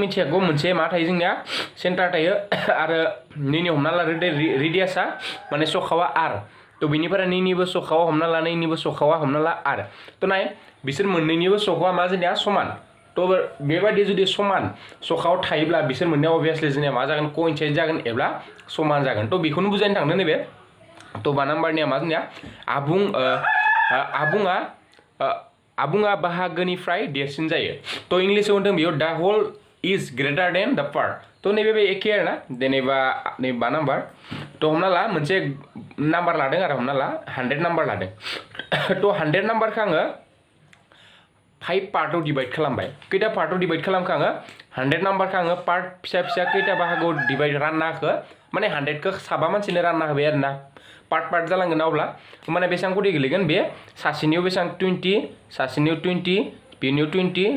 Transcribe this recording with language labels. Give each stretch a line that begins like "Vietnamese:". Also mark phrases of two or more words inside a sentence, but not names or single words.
Bodo: मिथियागौ मोनसे मा थायो जोंनिया सेन्टार थायो आरो नैनि हमना ला रेडियासआ माने सखावा आर तो बेनिफ्राय नैनिबो सखावा हमना ला नैनिबो सखावा हमना ला आर तो नाय बिसोर मोननैनिबो सखावा मा जोंनिया समान तो बेबायदि जुदि समान सखाव थायोब्ला बिसोर मोननाया अबियासलि जोंनिया मा जागोन कोइनसाइड जागोन एब्ला समान जागोन तो बेखौनो बुजायनो थांदों नैबे तो बा नाम्बारनिया मा जोंनिया आबुङा बाहागोनिफ्राय देरसिन जायो तो इंलिशआव होनदों बेयाव
English: the whole is greater than the part
Bodo: तो नैबे एखे आरोना जेनेबा नै बा नाम्बार तो हमना ला मोनसे नाम्बार लादों आरो हमना ला 100 नाम्बार लादों तो 100 नाम्बारखौ आङो 5 पार्टआव डिवाइड खालामबाय खैथा पार्टआव डिवाइड खालामखो आङो 100 नाम्बारखौ आङो पार्ट फिसा फिसा खैथा बाहागोआव डिवाइड रानना होखो माने 100खौ साबा मानसिनो रानना होबाय आरोना पार्ट जालांगोन अब्ला माने बेसेबां कोटि गोलैगोन बे सासेनियाव बेसेबां 20 सासेनियाव 20 बेनियाव 20